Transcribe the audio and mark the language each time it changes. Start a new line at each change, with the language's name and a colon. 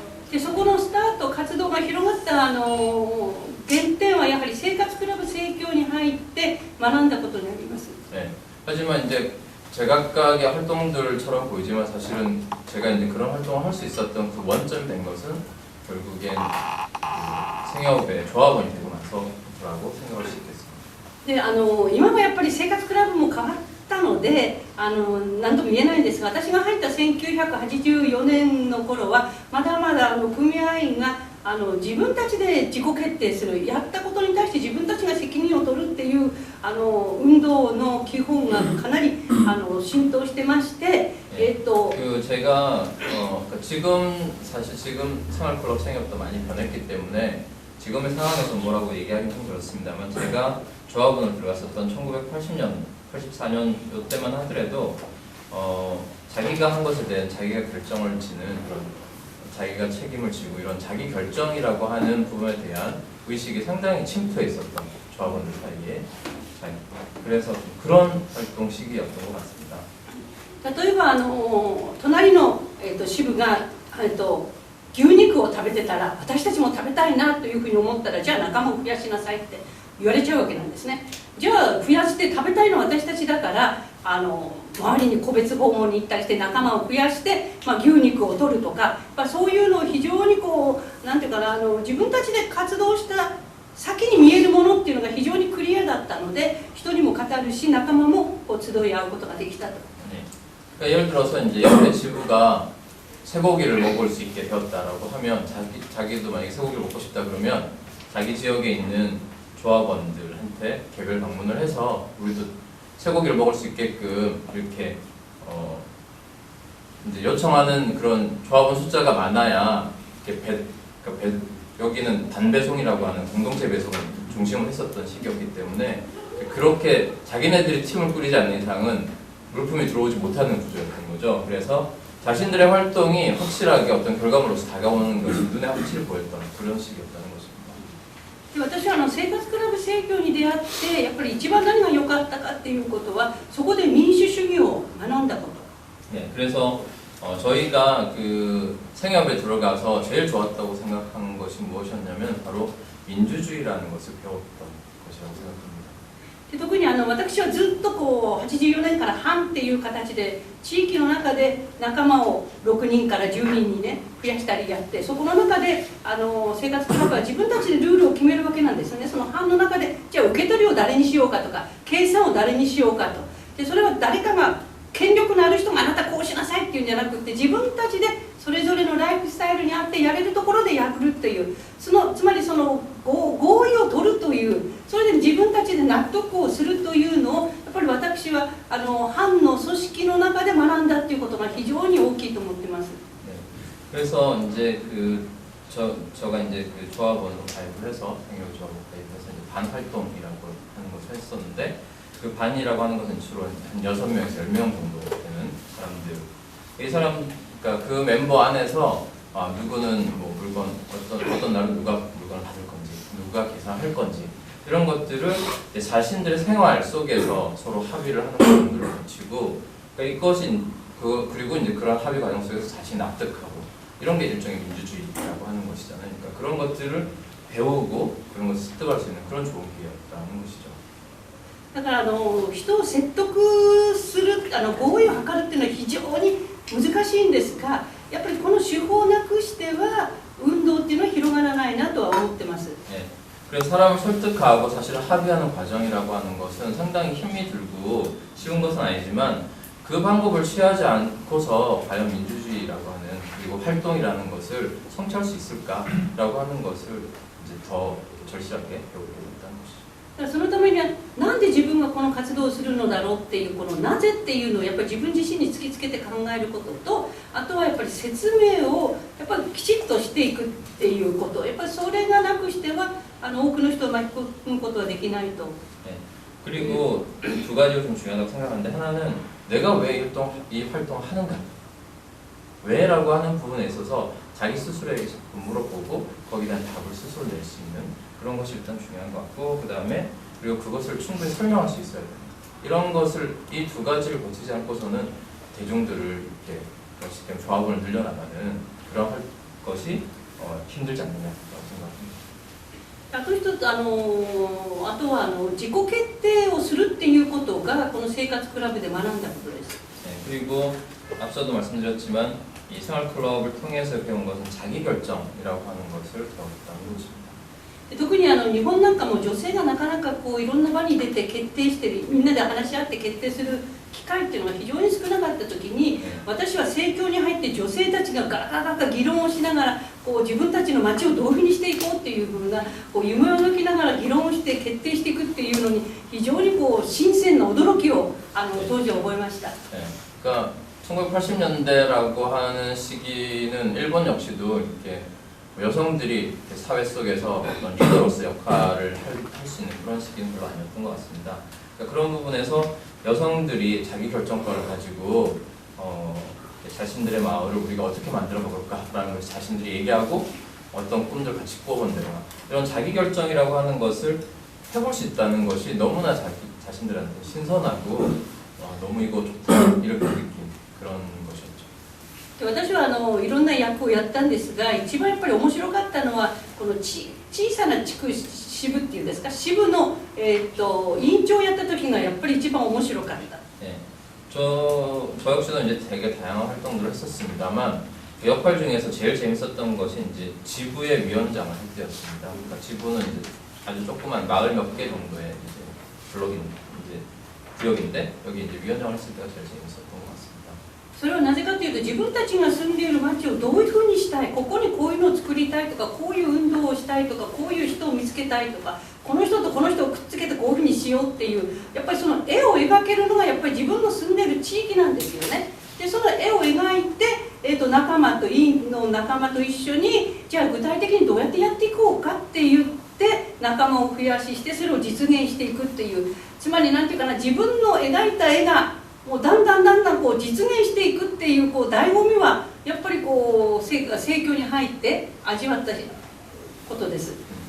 Japanese: でそこのスタート活動が広がった原点はやはり生活クラブ生協に入って学んだことになります。
Korean: 네, 하지만 이제 제각각의 활동들처럼 보이지만 사실은 제가 이제 그런 활동을 할 수 있었던 그 원점이 된 것은 결국엔 생협의 조합원이 되고 나서라고 생각할 수 있겠습니다.
Japanese: で今はやっぱり生活クラブも変わったので何とも言えないんですが私が入った1984年の頃はまだまだ組合員が自分たちで自己決定するやったことに対して自分たちが責任を取るっていう運動の基本がかなり浸透してまして
Korean: 그 제가 지금 사실 지금 생활클럽 생협도 많이 변했기 때문에 지금의 상황에서 뭐라고 얘기하기는 좀 그렇습니다만 제가 조합원을 들어갔었던 1980년, 84년 이때만 하더라도 자기가 한 것에 대한 자기가 결정을 지는 그런 자기가 책임을 지고 이런 자기 결정이라고 하는 부분에 대한 의식이 상당히 침투해 있었던 조합원들 사이에 그래서 그런 활동 시기였던 것 같습니다.
Japanese: 例えば隣の、支部が、牛肉を食べてたら私たちも食べたいなというふうに思ったらじゃあ仲間を増やしなさいって言われちゃうわけなんですね。じゃあ増やして食べたいのは私たちだから周りに個別訪問に行ったりして仲間を増やして、牛肉を取るとかそういうのを非常になんていうかな自分たちで活動した先に見えるものっていうのが非常にクリアだったので人にも語るし仲間も集い合うことができたと。
Korean: 그러니까 예를 들어서 이제 옆에 지부가 쇠고기를 먹을 수 있게 되었다라고 하면 자기도 만약에 쇠고기를 먹고 싶다 그러면 자기 지역에 있는 조합원들한테 개별 방문을 해서 우리도 쇠고기를 먹을 수 있게끔 이렇게 이제 요청하는 그런 조합원 숫자가 많아야 이렇게 여기는 단배송이라고 하는 공동체 배송을 중심으로 했었던 시기였기 때문에 그렇게 자기네들이 팀을 꾸리지 않는 이상은 물품이 들어오지 못하는 구조였던 거죠. 그래서 자신들의 활동이 확실하게 어떤 결과물로서 다가오는 것이 눈에 확실히 보였던 그런 시기였다는 것입니다.
Japanese: 私は生活クラブ生協に出会ってやっぱり一番何が良かったかっていうことはそこで民主主義を学んだこと。
Korean: 네, 그래서 저희가 그 생협에 들어가서 제일 좋았다고 생각한 것이 무엇이었냐면 바로 민주주의라는 것을 배웠던 것이라고 생각합니다.
Japanese: 特に私はずっと84年から班っていう形で地域の中で仲間を6人から10人にね増やしたりやってそこの中で生活クラブは自分たちでルールを決めるわけなんですよね。その班の中でじゃあ受け取りを誰にしようかとか計算を誰にしようかとでそれは誰かが権力のある人があなたこうしなさいっていうんじゃなくて自分たちでそれぞれのライフスタイルにあってやれるところでやるっていうつまりその合意を取るというそれで自分たちで納得をするというのをやっぱり私は班の組織の中で学んだっていうことが非常に大きいと思っています。
Korean: 네, 그래서 이제 저가 이제 그 조합원으로 가입을 해서 생협 조합으로 가입해서 이제 반 활동이라고 하는 것을 했었는데 그 반이라고 하는 것은 주로 한 6명에서 10명 정도 되는 사람들. 이 사람 그러니까 그 멤버 안에서 누구는 뭐 물건 어떤 날은 누가 물건을 받을 건지 누가 계산할 건지 이런 것들을 자신들의 생활 속에서 서로 합의를 하는 과정들을 거치고 그러니까 이것이 그리고 이제 그런 합의 과정 속에서 자신이 납득하고 이런 게 일종의 민주주의라고 하는 것이잖아요. 그러니까 그런 것들을 배우고 그런 것을 습득할 수 있는 그런 좋은 기회였다는 것이죠.
Japanese: だから人を説得する合意を図るっていうのは非常に難しいんですがやっぱりこの手法をなくしては運動っていうのは広がらないなとは思ってます。
Korean: 네. 그래서 사람을 설득하고 사실 합의하는 과정이라고 하는 것은 상당히 힘이 들고 쉬운 것은 아니지만 그 방법을 취하지 않고서 과연 민주주의라고 하는 그리고 활동이라는 것을 성취할 수 있을까라고 하는 것을 이제 더 절실하게 배우게 됐다는 것이죠.
Japanese: そのためにはなんで自分がこの活動をするのだろうっていうこのなぜっていうのをやっぱり自分自身に突きつけて考えることとあとはやっぱり説明をやっぱりきちっとしていくっていうことやっぱりそれがなくしては多くの人を巻き込むことはできないと。
Korean: 네. 그리고 두 가지가 좀 중요하다고 생각하는데 하나는 내가 왜 이 활동을 하는가 왜라고 하는 부분에 있어서 자기 스스로에게 자꾸 물어보고 거기에 대한 답을 스스로 낼 수 있는 그런 것이 일단 중요한 것 같고 그 다음에 그리고 그것을 충분히 설명할 수 있어야 됩니다. 이런 것을 이 두 가지를 거치지 않고서는 대중들을 이렇게 조합원을 늘려나가는 그런 것이 힘들지 않느냐라고 생각합니다.
Japanese: あと一つあとは自己決定をするっていうことがこの生活クラブで学んだことです。
Korean: 네, 그리고 앞서도 말씀드렸지만 이 생활클럽을 통해서 배운 것은 자기결정이라고 하는 것을 배웠다는 것입니다.
Japanese: 特に日本なんかも女性がなかなかいろんな場に出て決定してみんなで話し合って決定する機会っていうのが非常に少なかった時に私は政教に入って女性たちがガラガラ議論をしながら自分たちの街をどういうふうにしていこうっていうふうな夢を描きながら議論をして決定していくっていうのに非常に新鮮な驚きを当時覚えました。
Korean: 네, 그러니까 1980년대라고 하는 시기는 일본 역시도 이렇게 여성들이 이렇게 사회 속에서 어떤 리더로서 역할을 할 수 있는 그런 시기는 별로 아니었던 것 같습니다. 그러니까 그런 부분에서 여성들이 자기 결정권을 가지고 자신들의 마을을 우리가 어떻게 만들어 먹을까라는 것을 자신들이 얘기하고 어떤 꿈들 같이 꾸어본다거나 이런 자기 결정이라고 하는 것을 해볼 수 있다는 것이 너무나 자신들한테 신선하고 너무 이거 좋다 이렇게 느낀 그런 것이었죠.
Japanese: 私はいろんな役をやったんですが、一番やっぱり面白かったのはこの小さな地区支部っていうんですか、支部の、委員長をやった時がやっぱり一番面白かった。
Korean: 저 역시도 이제 되게 다양한 활동들을 했었습니다만 그 역할 중에서 제일 재밌었던 것이 이제 지부의 위원장을 할 때였습니다. 그러니까 지부는 이제 아주 조그만 마을 몇 개 정도의 이제 블록인 이제 구역인데 여기 이제 위원장을 했을 때가 제일 재밌었던 것 같습니다.
Japanese: それはなぜかというと、自分たちが住んでいる町をどういうふうにしたい、ここにこういうのを作りたいとか、こういう運動をしたいとか、こういう人を見つけたいとか、この人とこの人をくっつけてこういうふうにしようっていう、やっぱりその絵を描けるのがやっぱり自分の住んでいる地域なんですよね。でその絵を描いて、仲間と委員の仲間と一緒に、じゃあ具体的にどうやってやっていこうかって言って仲間を増やしてそれを実現していくっていう、つまりなんていうかな、自分の描いた絵がもうだんだんこう実現していくっていうこう醍醐味はやっぱりこう盛況に入って味わったことです。